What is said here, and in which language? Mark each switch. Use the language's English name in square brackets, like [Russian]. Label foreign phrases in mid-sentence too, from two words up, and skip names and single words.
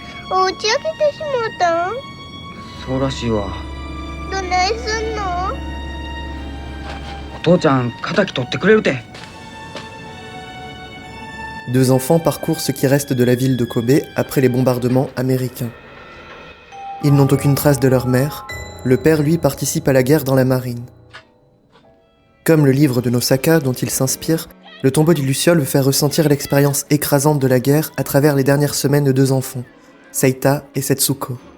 [Japanese] お家開けてしもうたん？そうらしいわ。どないすんの？お父ちゃん敵取ってくれるて。 [French] Deux enfants parcourent ce qui reste de la ville de Kobe après les bombardements américains. Ils n'ont aucune trace de leur mère. Le père, lui, participe à la guerre dans la marine. Comme le livre de Nosaka dont il s'inspire, le tombeau du Luciole veut faire ressentir l'expérience écrasante de la guerre à travers les dernières semaines de deux enfants, Seita et Setsuko.